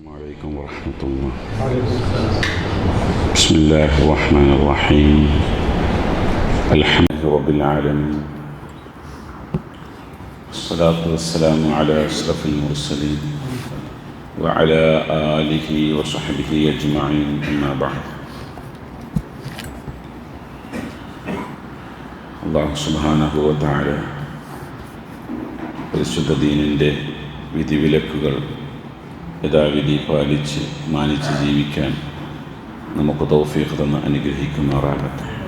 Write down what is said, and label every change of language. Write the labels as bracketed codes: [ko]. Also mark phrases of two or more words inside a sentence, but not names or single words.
[ar] عليكم ورحمة الله. بسم الله الرحمن الرحيم. الحمد لله رب العالمين، والصلاة والسلام على أشرف المرسلين وعلى آله وصحبه أجمعين، أما بعد. الله سبحانه وتعالى [ml] പരിശുദ്ധ ദീനിൻ്റെ വിധിവിലക്കുകൾ യഥാവിധി പാലിച്ച് മാനിച്ച് ജീവിക്കാൻ നമുക്ക് തൗഫീഖ് തന്ന് അനുഗ്രഹിക്കുമാറാകട്ടെ.